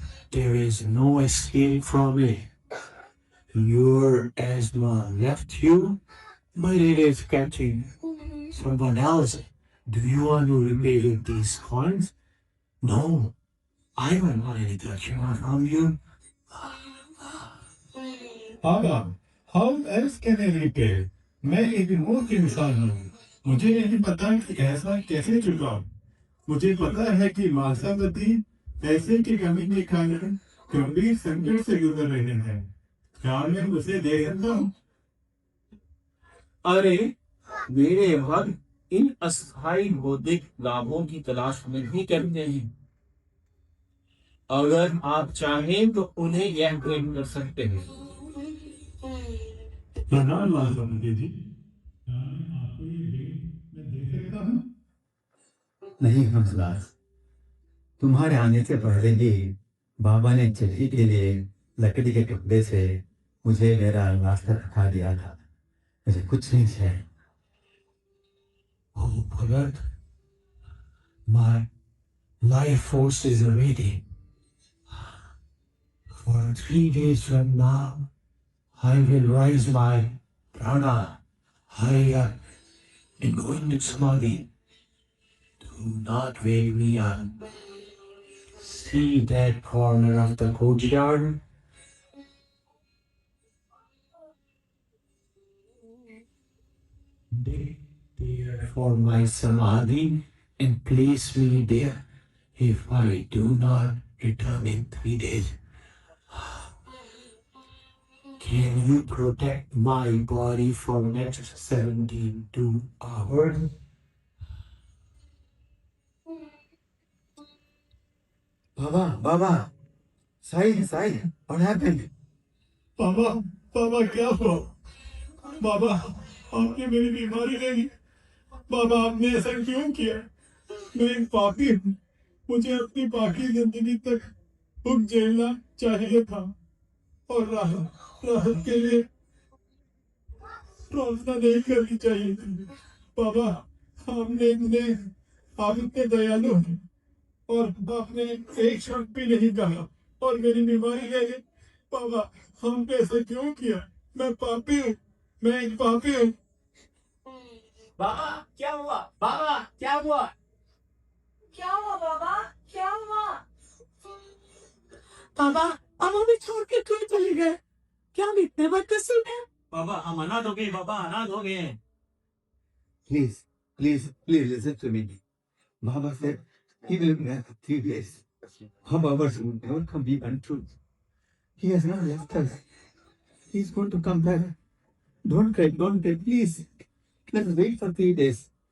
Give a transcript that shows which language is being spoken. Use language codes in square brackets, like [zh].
[en] There is no escape from it. Your asthma left you, but it is catching someone else. Do you want to repay with these coins? No, I don't want any document from you. Baba, how else can I repay? [hi] मैं एक मूर्ख इंसान हूँ। मुझे नहीं पता कि ऐसा कैसे चुकाऊं। मुझे पता है कि मासावती पैसे की कमी के कारण गंभीर संकट से गुजर रहे हैं। क्या मैं उसे दे सकता हूँ? अरे मेरे भक्त इन अस्थायी भौतिक लाभों की तलाश में भी करते हैं। अगर आप चाहें तो उन्हें यह भेंट कर सकते हैं। प्रणाम मासावती जी, क्या मैं आपको ये भेंट मैं दे सकता हूँ? नहीं हंसराज, तुम्हारे आने से पहले ही बाबा ने चिट्ठी के लिए लकड़ी के टुकड़े से मुझे मेरा रास्ता दिखा दिया था। मुझे कुछ नहीं चाहिए। [en] Oh, Bhagat, my life force is ready. For 3 days from now, I will raise my prana higher and go into samadhi. Do not wake me up. See that corner of the courtyard? Dig there for my samadhi and place me there if I do not return in 3 days. Can you protect my body for next 72 hours? Baba, Said, what happened? [hi] बाबा बाबा क्या हुआ? बाबा आपने मेरी बीमारी ले ली। बाबा आपने ऐसा क्यों किया? मैं एक पापी हूँ। मुझे अपनी बाकी जिंदगी तक हुक झेलना चाहिए था और राहत राहत के लिए प्रार्थना नहीं करनी चाहिए थी। बाबा आपने आप इतने दयालु हैं और आपने एक शब्द भी नहीं कहा और मेरी बीमारी ले ली। बाबा हमने ऐसा क्यों किया? मैं पापी हूँ, मैं एक पापी हूँ। बाबा क्या हुआ? बाबा क्या हुआ? क्या हुआ बाबा? क्या हुआ? बाबा हम हमें छोड़ के क्यों चले गए? क्या हम इतने बदकिस्मत हैं? बाबा हम अनाथ हो गए, बाबा अनाथ हो गए। [en] Please listen to me. Baba said he will be back for 3 days. Baba will never come be untrue. He has not left us. He's going to come back. Don't cry, please. Let's wait for 3 days.